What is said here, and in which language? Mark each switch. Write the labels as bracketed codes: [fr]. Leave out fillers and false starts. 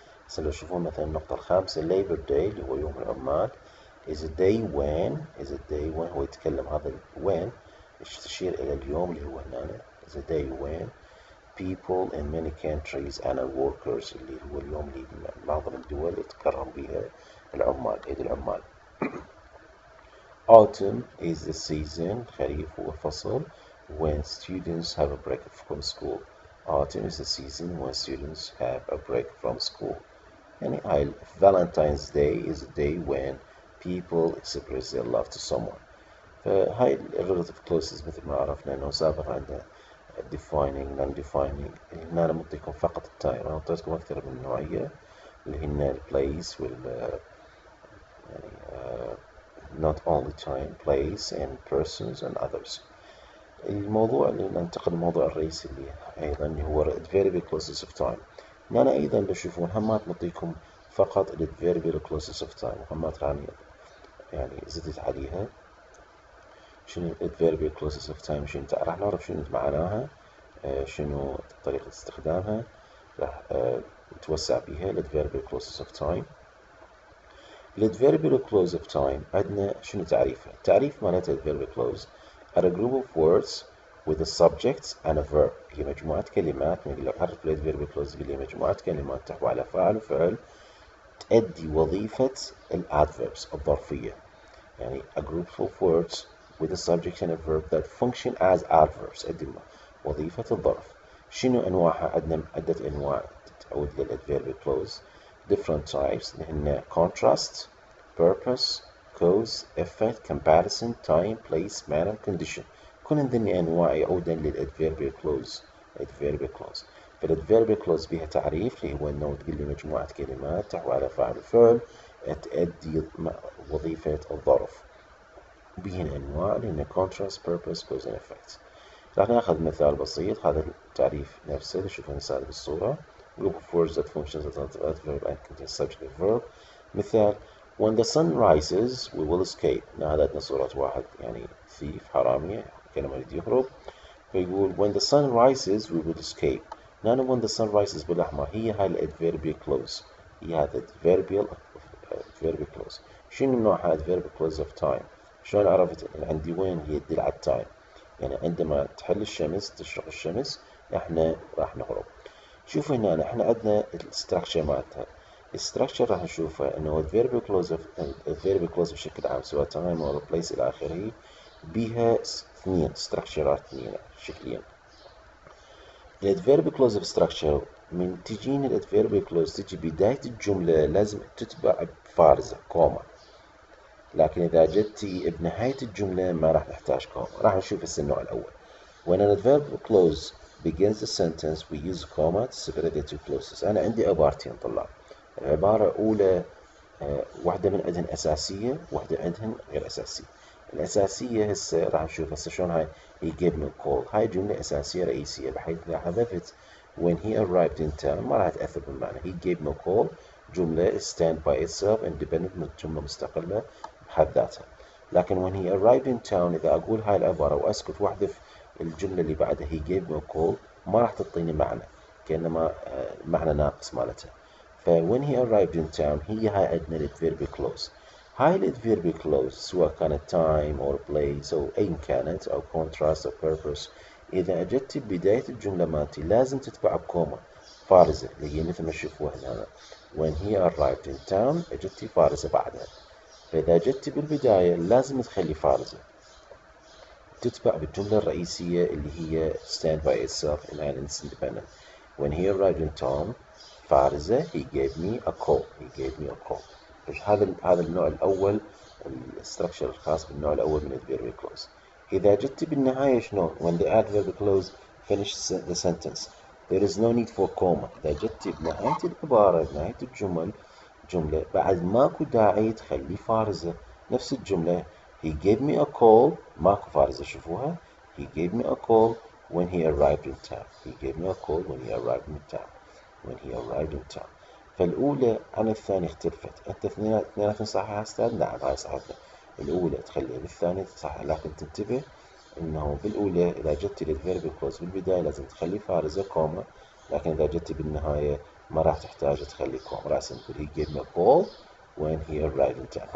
[ar] هسه لو تشوفون مثلا النقطة الخامسة Labor Day اللي هو يوم العمال [en] is a day when [ar] هو يتكلم هذا when تشير إلى اليوم اللي هو هنا [en] is a day when people in many countries and workers [ar] اللي هو اليوم اللي معظم الدول يتكرم بها العمال عيد العمال. [en] Autumn is the season [ar] خريف هو فصل [en] when students have a break from school. Autumn is the season when students have a break from school. [ar] يعني هاي [en] Valentine's Day is a day when people express their love to someone. [ar] فهاي relative clauses مثل ما عرفنا انه سابق عندنا defining non-defining. هنا أنا معطيكم فقط التايم، أنا أعطيتكم أكثر من نوعية اللي هن place وال يعني [en] not only time place and persons and others. [ar] الموضوع اللي ننتقل للموضوع الرئيسي اللي أيضا هو adverbial clauses of time. هنا أيضا بشوفون همات نعطيكم فقط adverbial clauses of time وهمات يعني زدت عليها شنو adverbial clauses of time شنو راح نعرف شنو معناها، شنو طريقة استخدامها، راح نتوسع بها adverbial clauses of time. [en] adverbial clause of time [ar] عندنا شنو تعريفها؟ تعريف مالتها [en] adverbial clause are a group of words with a subject and a verb. [ar] هي مجموعة كلمات، نقول لو حرف adverbial clause هي مجموعة كلمات تحوي على فاعل وفعل تؤدي وظيفة adverbs الظرفية. [en] يعني a group of words with a subject and a verb that function as adverbs [ar] تؤدي وظيفة الظرف. شنو أنواعها؟ عندنا عدة أنواع تعود [en] للadverbial clause different types اللي هن contrast, purpose, cause, effect, comparison, time, place, manner, condition. [ar] كل هذني أنواع يعودن للadverbial clause. [en] adverbial clause. [ar] فالadverbial clause بها تعريف اللي هو أنه تقول لي مجموعة كلمات تحوي على فاعل وفعل تؤدي وظيفة الظرف. بهن أنواع لأن [en] contrast, purpose, cause and effect. [ar] راح ناخذ مثال بسيط. هذا التعريف نفسه نشوفه مثال بالصورة [en] group of words that functions as adverb and contain subject and verb. مثال when the sun rises we will escape. [ar] هنا هذا عندنا صورة واحد يعني thief حرامي كلمة يريد يهرب، فيقول [en] when the sun rises we will escape. [ar] هنا [en] when the sun rises [ar] بالأحمر هي هاي الadverbial clause، هي هذا adverbial clause. شنو نوع هذا adverbial clause of time؟ شلون عرفت عندي وين هي تدل على التايم؟ يعني عندما تحل الشمس تشرق الشمس احنا راح نهرب. شوفوا هنا احنا عندنا الستراكشر مالتها. الستراكشر راح نشوفه انه adverbial clause بشكل عام سواء time او place الى اخره بيها اثنين ستراكشرات اثنين شكلين. الادفيرب كلوز structure من تجينا الادفيرب كلوز تجي بداية الجملة لازم تتبع بفارزة كوما، لكن إذا جتي بنهاية الجملة ما راح نحتاج كوما. راح نشوف هسه النوع الأول. [en] When an adverb clause begins the sentence we use comma to separate the two clauses. [ar] أنا عندي عبارتين طلاب. العبارة الأولى واحدة من عندهن أساسية واحدة عندهن غير أساسية. الأساسية هسه راح نشوف هسه شلون هاي [en] he gave me a call. [ar] هاي جملة أساسية رئيسية بحيث إذا حذفت [en] when he arrived in town [ar] ما راح تأثر بالمعنى. [en] he gave me a call جملة stand by itself independent [ar] من جملة مستقلة بحد ذاتها. لكن [en] when he arrived in town [ar] إذا أقول هاي العبارة وأسكت وأحذف الجملة اللي بعدها [en] he gave me a call [ar] ما راح تعطيني معنى، كأنما معنى ناقص مالتها. ف [en] when he arrived in town [ar] هي هاي عندنا الادفيربي clause. هاي الادفيربي clause سواء كانت time or place أو أي كانت أو contrast أو purpose إذا أجت ببداية الجملة مالتي لازم تتبع بكوما فارزة اللي هي مثل ما تشوفوها هنا [en] when he arrived in town [ar] أجت فارزة بعدها. فإذا جت بالبداية لازم تخلي فارزة تتبع بالجملة الرئيسية اللي هي [en] stand by itself and is independent. When he arrived in town فارزة he gave me a call. he gave me a call. [ar] هذا النوع الأول الستركشر الخاص بالنوع الأول من adverbial clause. [en] إذا جت بالنهاية شنو؟ when the adverbial clause finishes the sentence there is no need for comma. [ar] إذا جت بنهاية العبارة بنهاية الجملة بعد ماكو داعي تخلي فارزة نفس الجملة [en] he gave me a call، [ar] ماكو فارزة شوفوها. [en] he gave me a call when he arrived in town. he gave me a call when he arrived in town. when he arrived in town. [ar] فالأولى عن الثانية اختلفت. أنت اثنيناتهم صحيحة أستاذ؟ نعم هاي صحيحة. الأولى تخليها بالثانية صح، لكن تنتبه إنه بالأولى إذا جبت للفيرب كلوز بالبداية لازم تخلي فارزة كوما، لكن إذا جبت بالنهاية ما راح تحتاج تخلي كوما، راح تقول [en] he gave me a call when he arrived in town.